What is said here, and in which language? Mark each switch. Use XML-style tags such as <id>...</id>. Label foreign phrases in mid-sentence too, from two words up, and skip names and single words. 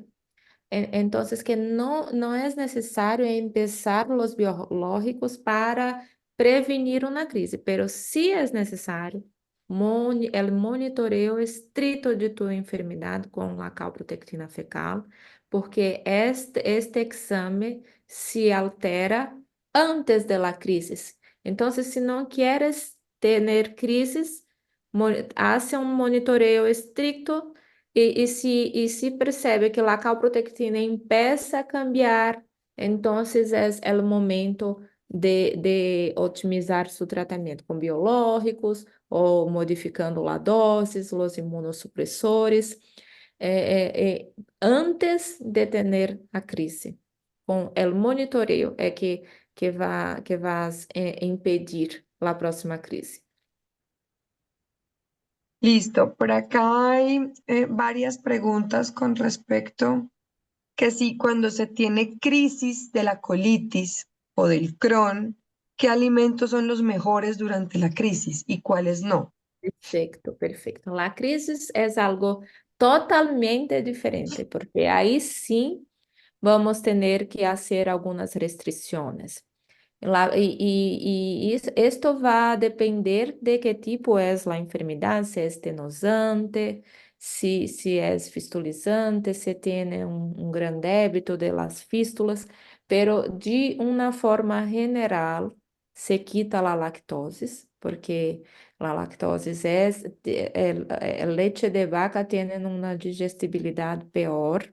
<es>Entonces, que no es necesario empezar los biológicos para prevenir una crisis, pero sí es necesario el monitoreo estricto de tu enfermedad con la calprotectina fecal, porque este examen se altera antes de la crisis. Entonces, si no quieres tener crisis, hace un monitoreo estricto</es> <pt>e se percebe que a calprotectina</pt> <es>empieza a cambiar,</es> <pt>então é o momento de otimizar seu tratamento com biológicos ou modificando a dose, os imunossupressores, antes de ter a crise. Com o monitoreio é que vas impedir a próxima crise.</pt> <es>Listo. Por acá hay varias preguntas con respecto que si cuando se tiene crisis de la colitis o del Crohn, ¿qué alimentos son los mejores durante la crisis y cuáles no?</es> <pt>Perfeito, perfeito.</pt> <es>La crisis</es> <pt>é algo totalmente diferente, porque aí sim vamos ter que fazer algumas restrições.</pt> <es>Esto va a depender de qué tipo es la enfermedad, si es tenosante, si es fistulizante, si tiene un gran débito de las fístulas, pero de una forma general se quita la lactosis, porque la lactosis el leche de vaca tiene una digestibilidad peor.</es>